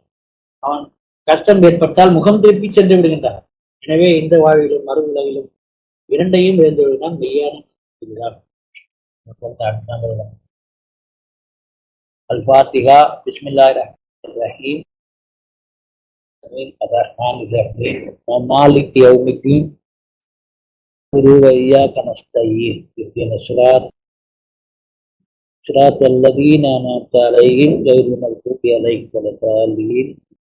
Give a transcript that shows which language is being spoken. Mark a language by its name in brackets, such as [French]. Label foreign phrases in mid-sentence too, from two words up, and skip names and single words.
[Tamil] அவன் கஷ்டம் ஏற்பட்டால் முகம் திருப்பி சென்று விடுகின்றான். எனவே இந்த வாழ்விலும் மறு உலகிலும் இரண்டையும் இழந்து விடுதான் மெய்யான. அல்-ஃபாத்திஹா. [Arabic] بسم الله الرحمن الرحيم. الرحمن الرحيم مالك يوم الدين وإياك نستعين اهدنا صراط الذين أنعمت عليهم غير المغضوب عليهم ولا الضالين